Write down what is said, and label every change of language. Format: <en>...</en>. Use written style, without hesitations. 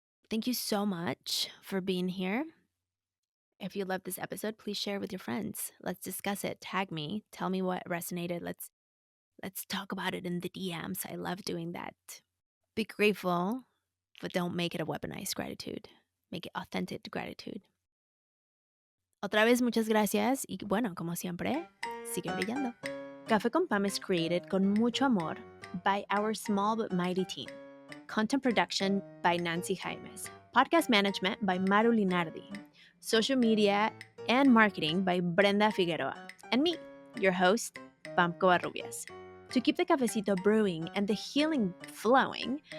<en>Thank you so much for being here. If you loved this episode, please share with your friends. Let's discuss it. Tag me. Tell me what resonated. Let's talk about it in the DMs. I love doing that. Be grateful, but don't make it a weaponized gratitude. Make it authentic gratitude.</en> <es>Otra vez, muchas gracias. Y bueno, como siempre, sigue brillando.</es> <en>Café con Pam is created</en> <es>con mucho amor</es> <en>by our small but mighty team. Content production by Nancy Jaimes. Podcast management by Maru Linardi. Social media and marketing by Brenda Figueroa. And me, your host, Pam Covarrubias. To keep the cafecito brewing and the healing flowing,</en>